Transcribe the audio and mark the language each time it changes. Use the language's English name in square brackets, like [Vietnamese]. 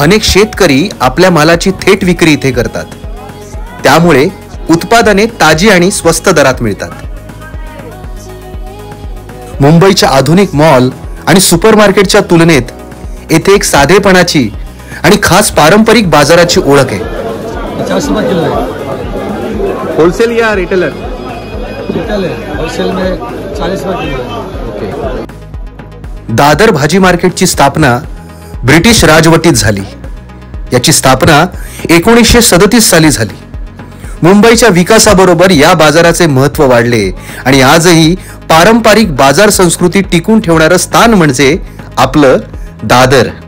[Marathi] अनेक शेतकरी आपल्या मालाची थेट विक्री इथे करतात, त्यामुळे उत्पादने ताजी आणि स्वस्त दरात मिळतात। मुंबईच्या आधुनिक मॉल आणि सुपरमार्केटच्या तुलनेत येथे एक साधेपणाची आणि खास पारंपरिक बाजाराची ओळख आहे। [Hindi] 50 रुपये किलो है। होलसेल या रिटेलर? रिटेल है, होलसेल में 40 रुपये किलो है। [Marathi] दादर भाजी मार्केटची स्थापना ब्रिटिश राजवटीत झाली। याची स्थापना 1937 साली झाली। मुंबईच्या विकासाबरोबर या बाजाराचे महत्त्व वाढले आणि आजही पारंपरिक बाजार संस्कृती टिकून ठेवणारं स्थान म्हणजे आपलं दादर।